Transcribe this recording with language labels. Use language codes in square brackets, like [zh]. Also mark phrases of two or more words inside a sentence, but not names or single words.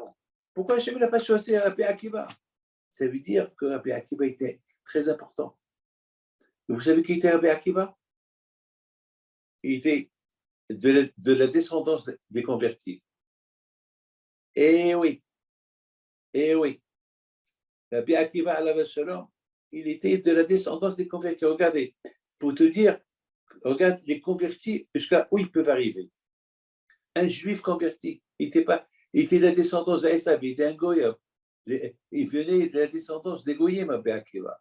[fr] Pourquoi Hachem n'a pas choisi Rabbi Akiva? Ça veut dire que Rabbi Akiva était très important. Et vous savez qui était Rabbi Akiva? Il était de la descendance des convertis. Eh oui. Rabbi Akiva [he] עליו השלום, [fr] il était de la descendance des convertis. Regardez, pour te dire, regarde les convertis jusqu'à où ils peuvent arriver. Un juif converti, il était de la descendance d'Esav, il était un goyim. Il venait de la descendance des goyim, Rabbi Akiva.